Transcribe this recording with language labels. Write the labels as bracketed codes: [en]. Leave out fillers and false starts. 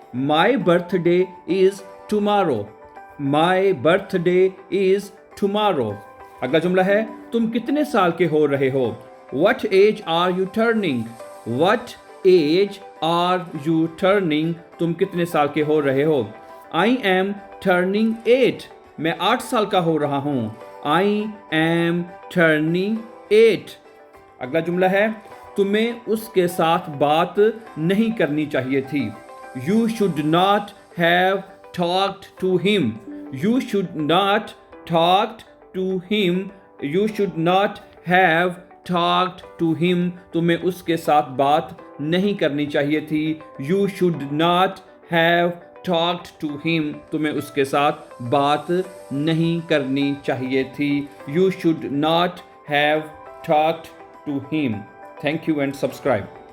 [en] My birthday is tomorrow. My birthday is tomorrow. [hi] अगला जुमला है, तुम कितने साल के हो रहे हो? [en] What age are you turning? What age are you turning? [hi] तुम कितने साल के हो रहे हो? [en] I am turning 8. [hi] मैं 8 साल का हो रहा हूँ। [en] I am turning 8. [hi] अगला जुमला है, तुम्हें उसके साथ बात नहीं करनी चाहिए थी। [en] You should not have talked to him. You should not talked to him. You should not have talked to him. [hi] तुम्हें उसके साथ बात नहीं करनी चाहिए थी। [en] You should not have talked to him. [hi] तुम्हें उसके साथ बात नहीं करनी चाहिए थी। [en] You should not have talked to him. Thank you and subscribe.